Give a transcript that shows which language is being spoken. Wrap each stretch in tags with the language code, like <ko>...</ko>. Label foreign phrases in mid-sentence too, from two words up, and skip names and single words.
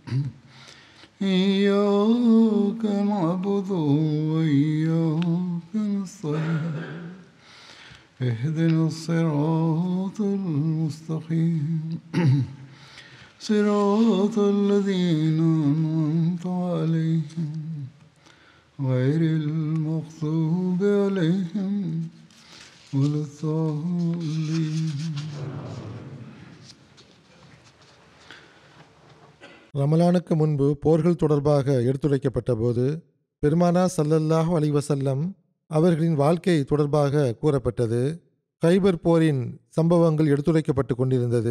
<ar>إياك نعبد وإياك نستعين اهدنا الصراط المستقيم صراط الذين أنعمت عليهم غير المغضوب عليهم ولا الضالين.</ar> <ta>ரமலானுக்கு முன்பு போர்கள் தொடர்பாக எடுத்துரைக்கப்பட்ட போது பெருமானா</ta> <ar>صلى الله عليه وسلم</ar> <ta>அவர்களின் வாழ்க்கை தொடர்பாக கூறப்பட்டது. கைபர் போரின் சம்பவங்கள் எடுத்துரைக்கப்பட்டு கொண்டிருந்தது.</ta>